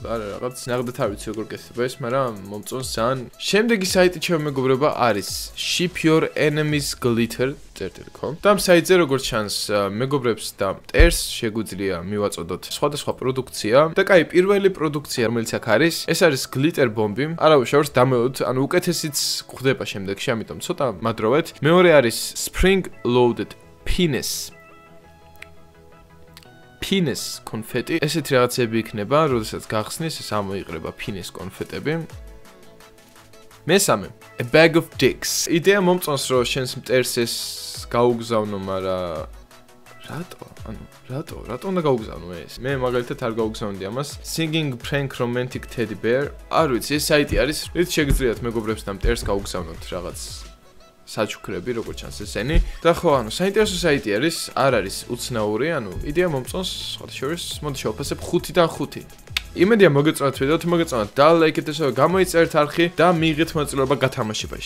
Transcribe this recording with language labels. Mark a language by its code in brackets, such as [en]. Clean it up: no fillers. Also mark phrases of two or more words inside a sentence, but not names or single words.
[ka] არა, რაღაც ნახდათ არ ვიცი როგორ კეთდება ეს, მაგრამ მომწონს ძალიან. შემდეგი საიტი ჩემო მეგობრებო არის shipyourenemiesglitter.com. და ამ საიტზე როგორც ჩანს, მეგობრებს და მტერს შეგვიძლია მივაწოდოთ სხვადასხვა პროდუქცია და კაი, პირველი პროდუქცია რომელიც აქ არის, ეს არის [en] glitter bomb- [ka] ი. არავის შორს დამეოთ, ანუ უკეთესიც გვხდება შემდეგში, ამიტომ ცოტა მადროვეთ. მეორე არის [en] spring loaded penis [ka] კონფეტი. ესეთი რაღაცები იქნება, როდესაც გახსნის, ეს ამოიყრება penis კონფეტები. მესამე, [en] a bag of dicks. [ka] იდეა მომწონს, რომ შენს მტერს ეს გაუგზავნო, მაგრამ რატო უნდა გაუგზავნო ეს? მე მაგალითად არ გაუგზავნდი ამას. [en] Singing prank romantic teddy bear. [ka] არ ვიცი, ეს საიტი არის, რით შეგიძლიათ მეგობრებს და მტერს გაუგზავნოთ რაღაც საჩუქრები, როგორც ჩანს ესენი. და ხო, ანუ საინტერესო საიტი არის, არ არის უცნაური, ანუ იდეა მომწონს, სხვა შორის, მოდი შევაფასებ 5-დან 5. იმედია მოგეწონათ ვიდეო, თუ მოგეწონათ და ლაიქეთ ესაა, გამოიწერთ არხი და მიიღეთ მონაწილეობა გათამაშებაში.